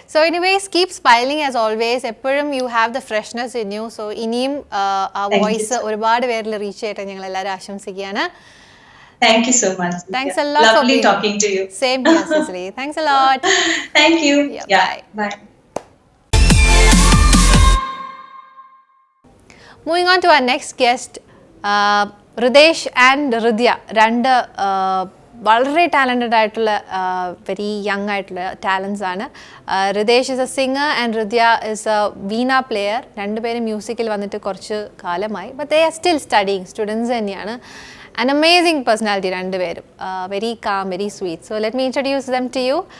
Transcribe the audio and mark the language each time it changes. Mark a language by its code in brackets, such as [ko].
[en] So anyways, keep smiling as always. [ml] എപ്പോഴും [en] you have the freshness in you. [ml] So ഇനിയും ആ voice ഒരുപാട് പേരിൽ റീച്ച് ചെയ്യട്ടെ ഞങ്ങൾ എല്ലാവരും ആശംസിക്കുകയാണ്. [en] Thank you so much. Thanks a lot. Lovely talking to you. Same here, Cicely. Thanks a lot. Thank you. Yeah, Bye. Moving on to our next guest, Ridesh and Ridya, [ml] രണ്ട് വളരെ talented ആയിട്ടുള്ള very young ആയിട്ടുള്ള talents ആണ്. [en] Ritesh is a singer and Ridhya is a veena player. [ml] രണ്ടുപേരും മ്യൂസിക്കിൽ വന്നിട്ട് കുറച്ച് കാലമായി. [en] but they are still studying, students [ml] തന്നെയാണ്. [en] An amazing personality, [ml] രണ്ടുപേരും. [en] Very calm, very sweet. So let me introduce them to you.